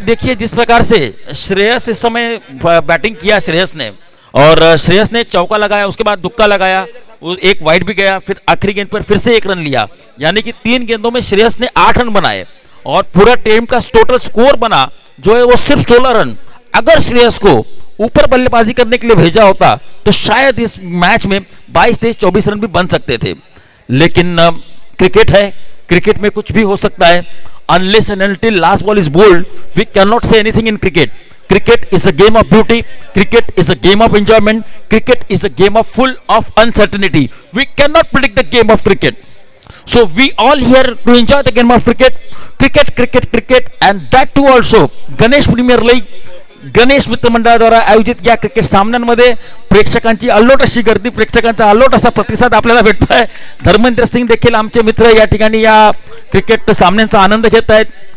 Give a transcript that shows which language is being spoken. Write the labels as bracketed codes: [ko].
[hi] देखिए जिस प्रकार से श्रेयस इस समय बैटिंग किया श्रेयस ने, और श्रेयस ने चौका लगाया, उसके बाद दुक्का लगाया, एक वाइड भी गया, फिर आखिरी गेंद पर फिर से 1 रन लिया, यानी कि 3 गेंदों में श्रेयस ने 8 रन बनाए और पूरा टीम का टोटल स्कोर बना जो है वो सिर्फ 16 रन. अगर श्रेयस को ऊपर बल्लेबाजी करने के लिए भेजा होता तो शायद इस मैच में 22, 23, 24 रन भी बन सकते थे. लेकिन क्रिकेट है, क्रिकेट में कुछ भी हो सकता है. [en] Unless and until last ball is bowled, we cannot say anything in cricket. Cricket is a game of beauty. Cricket is a game of enjoyment. Cricket is a game of full of uncertainty. We cannot predict the game of cricket. So we all here to enjoy the game of cricket. Cricket, cricket, cricket, and that too also Ganesh Premier League, [mr] Ganesh मित्र मंडळाद्वारा आयोजित या cricket सामन्यांमध्ये प्रेक्षकांची अल्लोट अशी गर्दी, प्रेक्षकांचा अल्लोट असा प्रतिसाद आपल्याला भेटतोय. धर्मेंद्र सिंग देखील आमचे मित्र या ठिकाणी या क्रिकेट सामन्यांचा आनंद घेत आहेत.